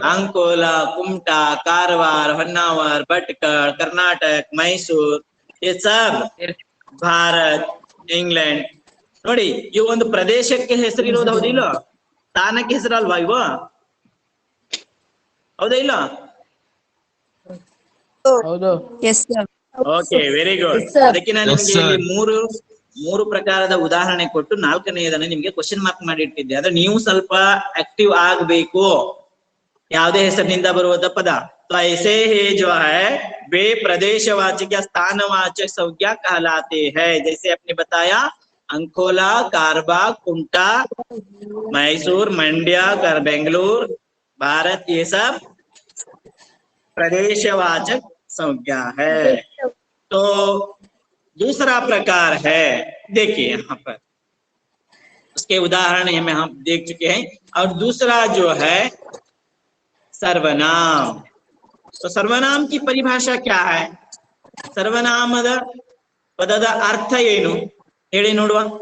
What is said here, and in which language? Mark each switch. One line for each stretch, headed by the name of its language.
Hindi: अंकोला, कुमटा, कारवार, ಹೊನ್ನಾವರ್, ಭಟ್ಕಳ, कर्नाटक, मैसूर, ये सब ಭಾರತ್, ಇಂಗ್ಲೆಂಡ್।
Kannada: ನೋಡಿ, ಇವು ಒಂದು ಪ್ರದೇಶಕ್ಕೆ ಹೆಸರಿರೋದು, ಹೌದಿಲ್ಲ? ಸ್ಥಾನಕ್ಕೆ ಹೆಸರಲ್ವಾ ಇವು? ಹೌದಾ ಇಲ್ಲ? ಹೌದು।
English: Yes sir. Okay very good.
Kannada: ಅದಕ್ಕೆ ನಾನು
English: Yes,
Kannada: ನಿಮಗೆ
English: sir.
Kannada: ಇಲ್ಲಿ ಮೂರು ಪ್ರಕಾರದ ಉದಾಹರಣೆ ಕೊಟ್ಟು 4ನೇದನ್ನ ನಿಮ್ಗೆ ಕ್ವಶನ್ ಮಾರ್ಕ್ ಮಾಡಿ ಇಟ್ಟಿದ್ದೆ. ಆದ್ರೆ ನೀವು ಸ್ವಲ್ಪ ಆಕ್ಟಿವ್ ಆಗ್ಬೇಕು. ಯಾವುದೇ ಹೆಸರಿನಿಂದ ಬರುವುದ ಪದ
Hindi: तो ऐसे ही जो है वे प्रदेशवाचक या स्थानवाचक संज्ञा कहलाते हैं. जैसे आपने बताया अंकोला, कारबा, कुंटा, मैसूर, मंड्या, बेंगलुरु, भारत, ये सब प्रदेशवाचक संज्ञा है. तो दूसरा प्रकार है, देखिए यहाँ पर उसके उदाहरण में हम देख चुके हैं. और दूसरा जो है सर्वनाम. तो सर्वनाम की परिभाषा क्या है?
Kannada: सर्वनामದ ಪದದ ಅರ್ಥ ಏನು ಹೇಳಿ ನೋಡುವ.